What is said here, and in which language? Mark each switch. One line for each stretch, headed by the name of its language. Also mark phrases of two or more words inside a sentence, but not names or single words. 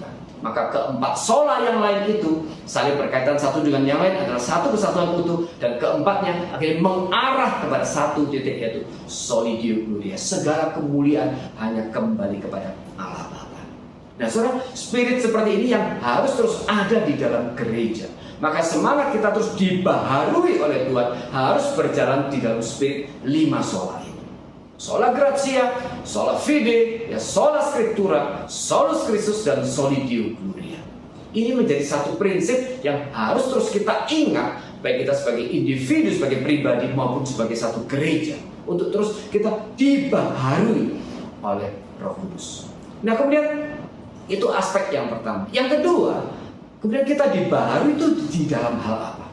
Indonesian: Maka keempat sola yang lain itu saling berkaitan satu dengan yang lain, adalah satu kesatuan utuh, dan keempatnya akhirnya mengarah kepada satu titik, yaitu
Latin: soli Deo Gloria.
Indonesian: Segala kemuliaan hanya kembali kepada Allah Bapa. Nah, saudara, spirit seperti ini yang harus terus ada di dalam gereja. Maka semangat kita terus dibaharui oleh Tuhan harus berjalan di dalam spirit 5 sola ini.
Latin: Sola gratia, sola fide,
Indonesian: ya
Latin: sola scriptura, solus Christus,
Indonesian: dan
Latin: soli Deo Gloria.
Indonesian: Ini menjadi satu prinsip yang harus terus kita ingat, baik kita sebagai individu, sebagai pribadi, maupun sebagai satu gereja, untuk terus kita dibaharui oleh Roh Kudus. Nah, kemudian itu aspek yang pertama. Yang kedua, kemudian kita dibaharui itu di dalam hal apa?